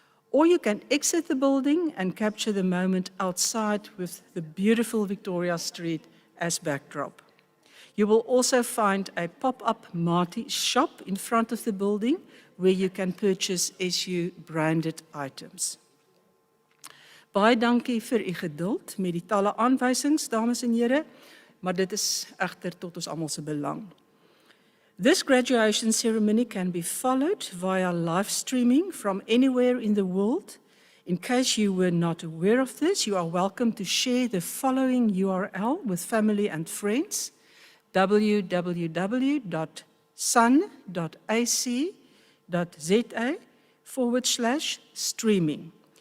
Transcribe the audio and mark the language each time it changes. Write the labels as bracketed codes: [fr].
[en] Or you can exit the building and capture the moment outside with the beautiful Victoria Street as backdrop. You will also find a pop-up Martie shop in front of the building where you can purchase SU-branded items. [af] Baie dankie vir u geduld met die talle aanwysings, dames en here, maar dit is egter tot ons almal se belang. [en] This graduation ceremony can be followed via live streaming from anywhere in the world. In case you were not aware of this, you are welcome to share the following URL with family and friends: www.sun.ac.za/streaming.